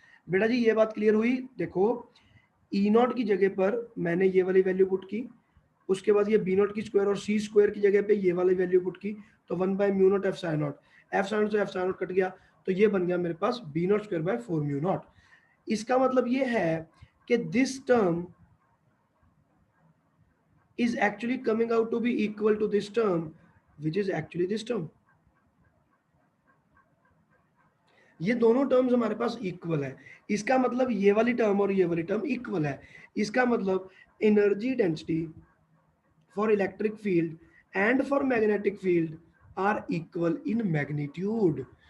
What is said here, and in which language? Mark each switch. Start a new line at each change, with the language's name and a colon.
Hindi: बेटा जी ये बात क्लियर हुई? देखो ई नॉट की जगह पर मैंने ये वाली वैल्यू पुट की, उसके बाद ये बी नॉट की स्क्वायर और सी स्क्वायर की जगह पे ये वाली वैल्यू पुट की, तो 1/म्यू not F sine not, F sine not से एफ साइन नॉट कट गया, तो ये बन गया मेरे पास B not square by 4 mu naught. इसका मतलब ये है कि
English: This term is actually coming out to be equal to this term, which is actually this term.
Hindi: ये दोनों टर्म्स हमारे पास इक्वल है, इसका मतलब ये वाली टर्म और ये वाली टर्म इक्वल है, इसका मतलब
English: Energy density for electric field and for magnetic field are equal in magnitude.